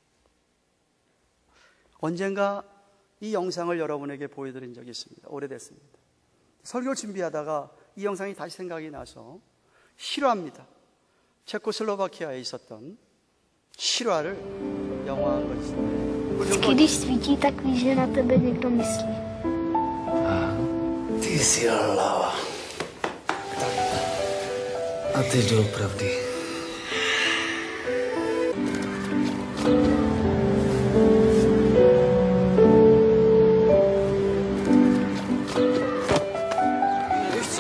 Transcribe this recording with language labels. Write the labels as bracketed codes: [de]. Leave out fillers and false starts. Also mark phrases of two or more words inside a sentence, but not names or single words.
[ko] 언젠가 이 영상을 여러분에게 보여드린 적이 있습니다. 오래됐습니다. 설교 준비하다가 이 영상이 다시 생각이 나서 실화입니다. 체코슬로바키아에 있었던 실화를 영화한 것입니다. [cs] Když svítí, tak víš, že na tebe někdo myslí. Ty jsi hlava. A ty doopravdy. Víš co?